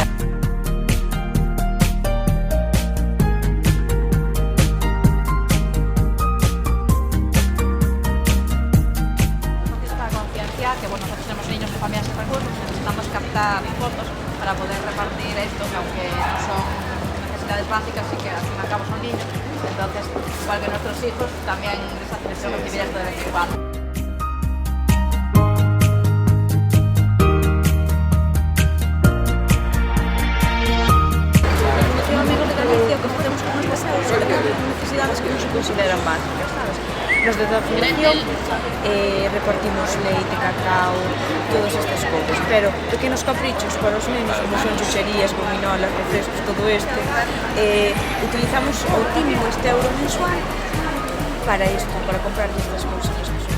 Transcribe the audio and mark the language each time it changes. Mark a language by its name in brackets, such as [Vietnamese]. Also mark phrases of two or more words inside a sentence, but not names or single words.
[Spanish] Que bueno, nosotros tenemos niños de familias sin recursos, necesitamos captar fondos para poder repartir esto, que aunque no son necesidades básicas, sí que al fin y al cabo son niños. Entonces, igual que nuestros hijos, también les hace ilusión recibir esto de vez en cuando. [Galician] La Fundación Amigos de Galicia, o que facemos con estas cousas, depende de necesidades que non se consideran básicas, sabes? [Spanish] Los de la Fundación repartimos [Galician] leite, cacao, todas estas cousas, pero pequenos caprichos para os nenos, como son chucherías, gominolas, refrescos, todo isto, utilizamos ao timo este euro mensual para isto, para comprar estas cousas.